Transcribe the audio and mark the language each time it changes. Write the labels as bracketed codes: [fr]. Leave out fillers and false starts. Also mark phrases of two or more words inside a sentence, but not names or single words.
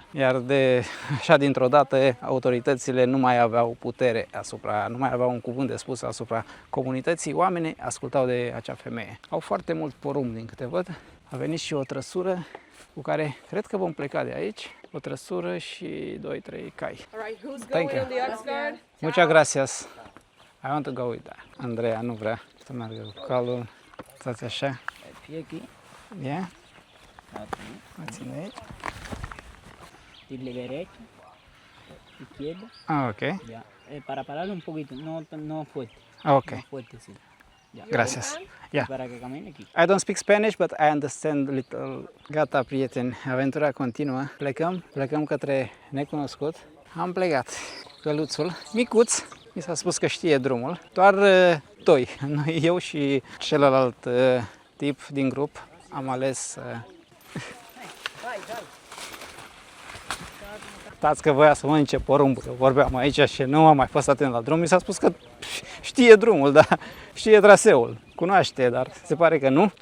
[ro] Iar de așa dintr-o dată autoritățile nu mai aveau putere nu mai aveau un cuvânt de spus asupra comunității. Oamenii ascultau de acea femeie. Au foarte mult porumb din câte văd. A venit și o trăsură cu care cred că vom pleca de aici. O trăsură și 2-3 cai. [en] Alright, who's Thank going you. on the ox guard? [es] Muchas gracias. [en] I want to go with that. [ro] Andreea nu vrea să meargă cu calul. Stați așa. [es] Fie aquí, [en] Yeah? [es] aquí, [ro] Mă ține aici. [es] dile derecha, izquierda, [en] Ah, ok. [es] ya. Para pararlo un poquito, no fuerte, [en] Ok. [es] no fuerte, sí. Ya. Gracias. Yeah. Para que camine aquí. [en] I don't speak Spanish, but I understand little. [ro] Gata, prieteni, aventura continuă. Plecăm către necunoscut. Am plecat căluțul, micuț, mi s-a spus că știe drumul, doar doi, noi, eu și celălalt tip din grup, am ales stați că voia să mănânce porumbul, eu vorbeam aici și nu am mai fost atent la drum, mi s-a spus că știe drumul, dar știe traseul, cunoaște, dar se pare că nu.